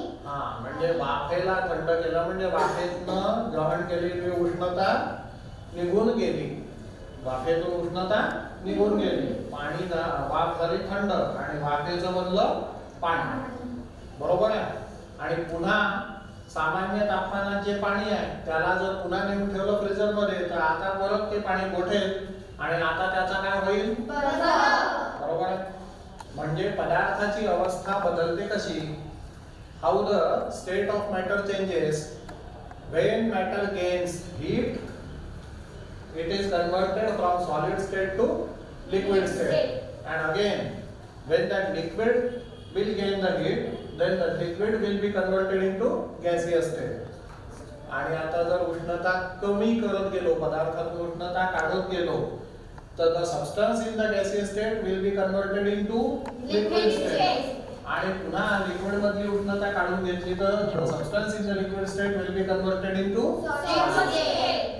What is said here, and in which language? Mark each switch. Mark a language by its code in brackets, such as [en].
[mr] हा, म्हणजे वाफेला थंड केलं म्हणजे वाफेतनं ग्रहण केलेली उष्णता निघून गेली, वाफेतून उष्णता निघून गेली, पाणी वाफ झाली थंड आणि वाफेचं बनलं पाणी, बरोबर आहे. आणि पुन्हा सामान्य तापमानात जे पाणी आहे त्याला जर पुन्हा नेऊन ठेवलं फ्रीजर मध्ये तर आता परत ते पाणी गोठेल आणि आता त्याचा काय होईल, बरोबर आहे. म्हणजे पदार्थाची अवस्था बदलते कशी, [en] How the state of matter changes when matter gains heat it is converted from solid state to liquid state and again when that liquid will gain the heat then the liquid will be converted into gaseous state. [mr] आणि आता जर उष्णता कमी करत गेलो, पदार्थातून उष्णता काढत गेलो तर [en] the substance in the gaseous state will be converted into liquid state. [mr] आणि पुन्हा लिक्विड मधली उष्णता काढून घेतली तर [en] Substance in the liquid state will be converted into solid.